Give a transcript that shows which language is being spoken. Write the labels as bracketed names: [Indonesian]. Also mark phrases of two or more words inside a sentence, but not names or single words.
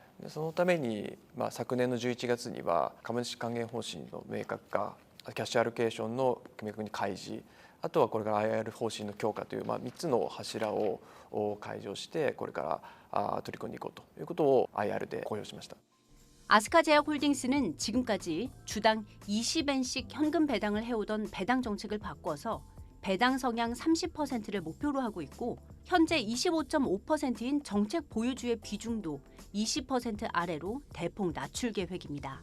[Japanese] で、そのために昨年の11月には株主還元方針の明確化、キャッシュアロケーションの明確に開示、あとはこれから IR 方針の強化という3つの柱を開示をしてこれから取り組んでいこうということを IR で公表しました。 [Korean] 아스카제약홀딩스는 지금까지 주당 20엔씩 현금 배당을 해오던 배당 정책을 바꿔서 배당 성향 30%를 목표로 하고 있고 현재 25.5%인 정책 보유주의 비중도 20% 아래로 대폭 낮출 계획입니다.